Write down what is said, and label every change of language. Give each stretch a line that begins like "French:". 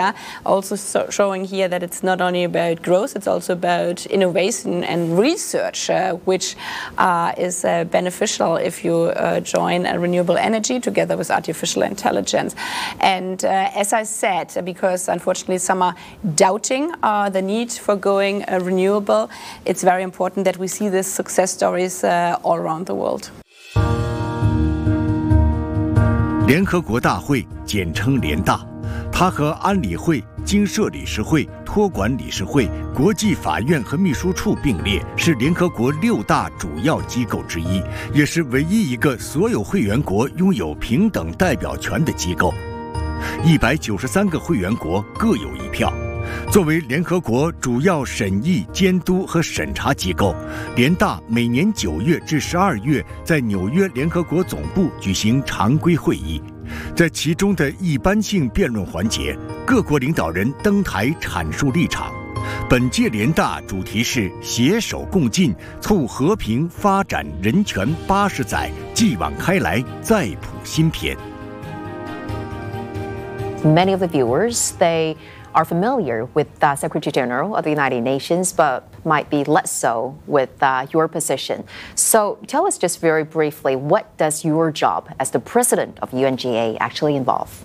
English: Yeah, also showing here that it's not only about growth, it's also about innovation and research, which is beneficial if you join a renewable energy together with artificial intelligence. And as I said, because unfortunately some are doubting the need for going renewable, it's very important that we see this success stories all around the world.
Chinese: 联合国大会简称联大，它和安理会、经社理事会、托管理事会、国际法院和秘书处并列，是联合国六大主要机构之一，也是唯一一个所有会员国拥有平等代表权的机构。 193个会员国各有一票。作为联合国主要审议、监督和审查机构，联大每年九月至十二月在纽约联合国总部举行常规会议。在其中的一般性辩论环节，各国领导人登台阐述立场。本届联大主题是携手共进，促和平发展人权八十载，继往开来，再谱新篇。
English: Many of the viewers, they are familiar with the Secretary General of the United Nations, but might be less so with your position. So tell us just very briefly, what does your job as the president of UNGA actually involve?